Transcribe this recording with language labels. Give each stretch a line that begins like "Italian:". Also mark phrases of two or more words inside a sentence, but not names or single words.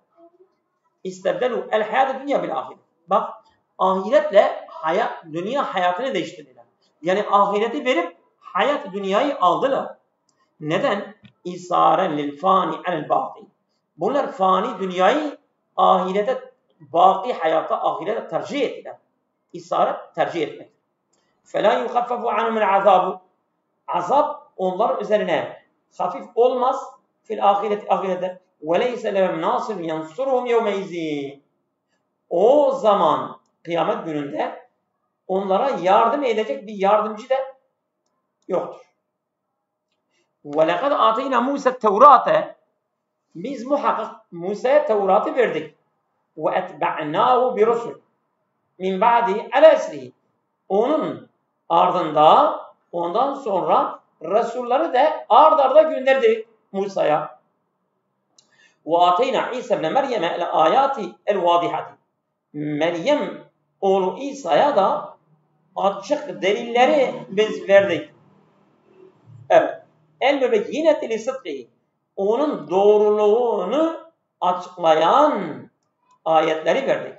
Arabic: استبدلوا الحياة الدنيا بالآخرة.
Turkish: Bak, ahiretle dünya hayatını değiştirdiler. Yani ahireti verip hayat-ı dünyayı aldılar. Neden?
Arabic: إيثارا للفاني الباقي.
Turkish: Bunlar fani dünyayı ahirete, baki hayata, ahirete tercih ettiler. İsaret tercih etmek.
Arabic: فَلَا يُخَفَّفُ عَنُمُ الْعَذَابُ.
Turkish: Azap onlar üzerine hafif olmaz.
Arabic: في الآخرة. وَلَيْسَ لَهُمْ نَاصِرٌ يَنْصُرُهُمْ يَوْمَئِذٍ.
Turkish: O zaman kıyamet gününde onlara yardım edecek bir yardımcı da yoktur.
Arabic: وَلَقَدْ آتَيْنَا مُوسَى التَّوْرَاتَ.
Turkish: Biz muhakkak Musa'ya Tevrat'ı verdik.
Arabic: وَاَتْبَعْنَاهُ بِرُسُلٍ مِنْ بَعْدِهِ عَلَى اَسْرِهِ.
Turkish: Onun ardında, ondan sonra Resulları da ard arda gönderdi Musa'ya.
Arabic: وَاَتَيْنَا عِيسَى بْنَ مَرْيَمَ الْآيَاتِ الْوَاضِحَةِ.
Turkish: Meryem oğlu İsa'ya da açık delilleri biz verdik. Evet.
Arabic: المبينة لصدقه.
Turkish: Onun doğruluğunu açıklayan ayetleri verdik.